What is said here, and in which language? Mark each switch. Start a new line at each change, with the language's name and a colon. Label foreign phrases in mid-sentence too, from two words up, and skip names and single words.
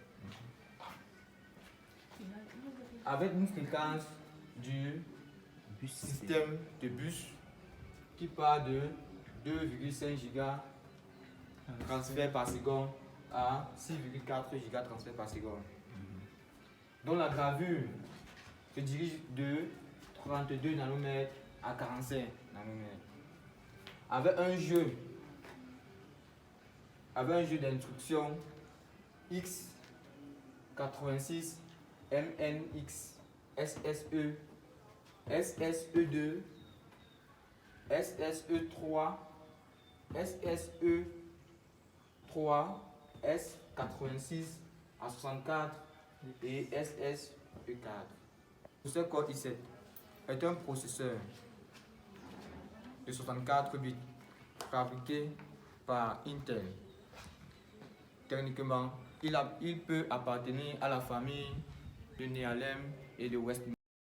French: Avec une fréquence du système de bus qui part de 2,5 giga transfert par seconde à 6,4 giga transfert par seconde. Donc la gravure se dirige de 32 nanomètres à 45 nanomètres. Avec un jeu d'instructions x86 MNX SSE SSE2 SSE3 SSE3 S86 A64 et SSE4. Ce Core i7 est un processeur de 64 bits fabriqué par Intel. Techniquement, il peut appartenir à la famille de Nehalem et de Westminster.